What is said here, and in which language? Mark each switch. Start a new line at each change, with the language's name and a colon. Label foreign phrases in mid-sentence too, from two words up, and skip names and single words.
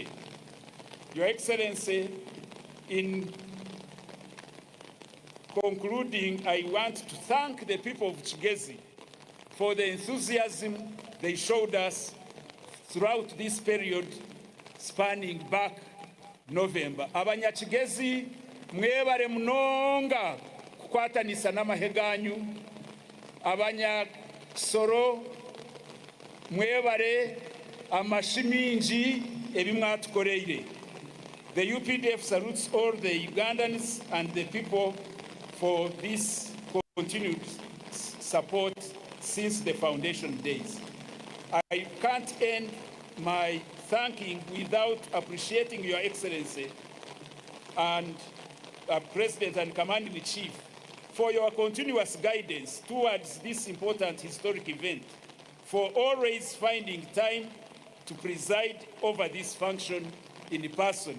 English: Your Excellency, in concluding, I want to thank the people of Kigezi for the enthusiasm they showed us throughout this period spanning back November.
Chiga: Abanyakigezi mwebale munonga kukwatanisa n'amahe ganyu. Abanyakisoro mwebale amashiminji ebimwatukoreire.
English: The UPDF salutes all the Ugandans and the people for this continued support since the foundation days. I can't end my thanking without appreciating Your Excellency and President and Commander-in-Chief for your continuous guidance towards this important historic event, for always finding time to preside over this function in person.